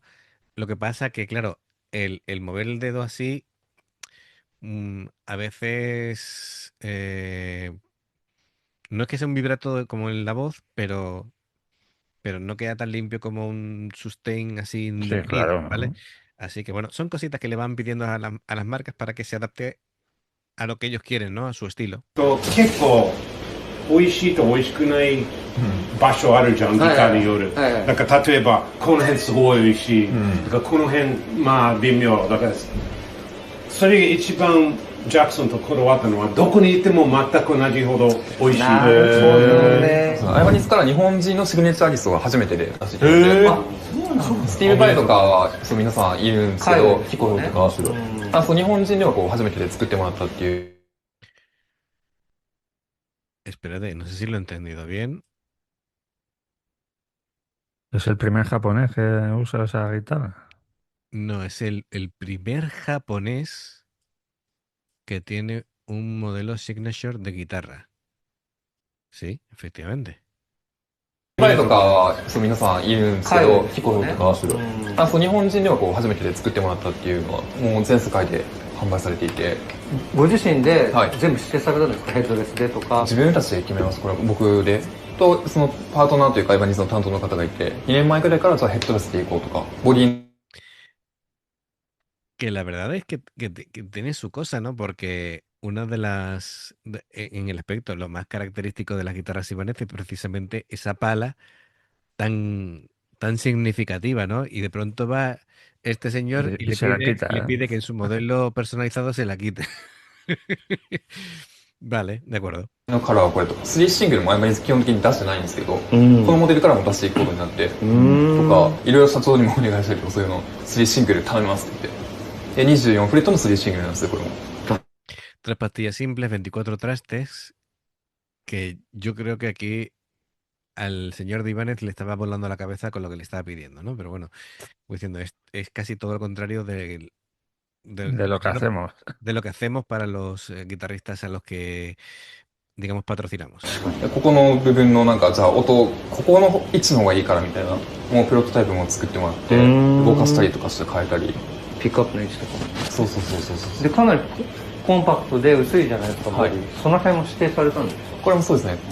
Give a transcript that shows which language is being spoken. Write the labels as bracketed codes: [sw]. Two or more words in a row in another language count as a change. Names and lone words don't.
[es] Lo que pasa que, claro, el mover el dedo así, a veces no es que sea un vibrato como en la voz, pero no queda tan limpio como un sustain así Sí, indefinido, claro. ¿vale? Así que bueno, son cositas que le van pidiendo a las marcas para que se adapte a lo que ellos quieren, ¿no? A su estilo. [ja] 結構美味しいと美味しくない場所あるじゃん、ギターによる。はいはいだから例えばこの辺すごい美味しい。だからこの辺まあ微妙。だからそれが一番ジャクソンとこだわったのはどこに行っても全く同じほど美味しい。なるほどね。アイバニスから日本人のシグネチャーアーティストが初めてで出してきてて、スティーブ・バイとかはそう皆さんいるんですけど、ヒコロとか、そう日本人ではこう初めてで作ってもらったっていう。 [es] Espérate, no sé si lo he entendido bien. ¿Es el primer japonés que usa esa guitarra? No, es el primer japonés que tiene un modelo signature de guitarra. Sí, efectivamente. [ja] バイとかはそう皆さんいるんですけど、ヒコロとか、そう日本人ではこう初めてで作ってもらったっていうのはもう全世界で販売されていて、ご自身ではい全部指定されたんですか、ヘッドレスでとか。自分たちで決めます。これは僕でとそのパートナーというかアイバニスの担当の方がいて、2年前くらいからじゃあヘッドレスでいこうとか、ボディ [es] Que la verdad es que tiene su cosa, ¿no? Porque una de las, en el aspecto, lo más característico de las guitarras ibanez es precisamente esa pala tan significativa, ¿no? Y de pronto va este señor y Y se la quita, le ¿eh? pide que en su modelo personalizado se la quite. Vale, de acuerdo. [ja] のカラーはこれとか、3シングルもアイバニス基本的に出してないんですけど、このモデルからも出していくことになって、とかいろいろ社長にもお願いしたりとか、そういうの3シングル頼みますって言って、で24フレットの3シングルなんですよこれも。 [es] 3 pastillas simples, 24 trastes, que yo creo que aquí al señor de Ibáñez le estaba volando la cabeza con lo que le estaba pidiendo, ¿no? Pero bueno, voy diciendo, es casi todo lo contrario de lo que hacemos. de lo que hacemos para los guitarristas a los que, digamos, patrocinamos. [ja] でここの部分のなんかじゃあ音ここの位置の方がいいからみたいなもうプロトタイプも作ってもらって動かしたりとかして変えたり。ピックアップの位置とかも。そうそうそうそうそう。で、かなりコンパクトで薄いじゃないですか、はいボディ。その辺も指定されたんですか。これもそうですね。